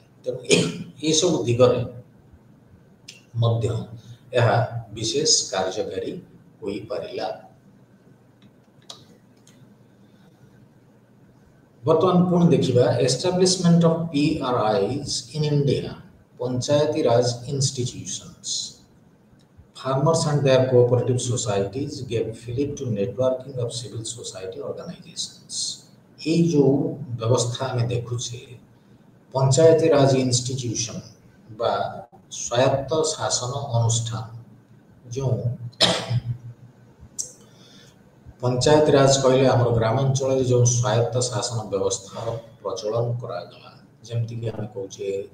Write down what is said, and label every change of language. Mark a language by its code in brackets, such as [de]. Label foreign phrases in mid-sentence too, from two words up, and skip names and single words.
[or] ତେଣୁ ଏସବୁ ଦିଗରେ ମଧ୍ୟ ଏହା ବିଶେଷ କାର୍ଯ୍ୟକାରୀ ହୋଇପାରିଲା। ବର୍ତ୍ତମାନ ପୁଣି ଦେଖିବା [en] Establishment of PRIs in India Panchayati Raj Institutions farmers and their cooperative societies gave fillip to networking of civil society organizations। [or] এই [hi] जो व्यवस्था [or] ଆମେ ଦେଖୁଛେ ପଞ୍ଚାୟତି ରାଜ ଇନଷ୍ଟିଟ୍ୟୁସନ ବା ସ୍ୱାୟତ୍ତ ଶାସନ ଅନୁଷ୍ଠାନ ଯେଉଁ ପଞ୍ଚାୟତ ରାଜ କହିଲେ ଆମର ଗ୍ରାମାଞ୍ଚଳରେ ଯେଉଁ ସ୍ୱାୟତ୍ତ ଶାସନ ବ୍ୟବସ୍ଥାର ପ୍ରଚଳନ କରାଗଲା, ଯେମିତିକି ଆମେ କହୁଛେ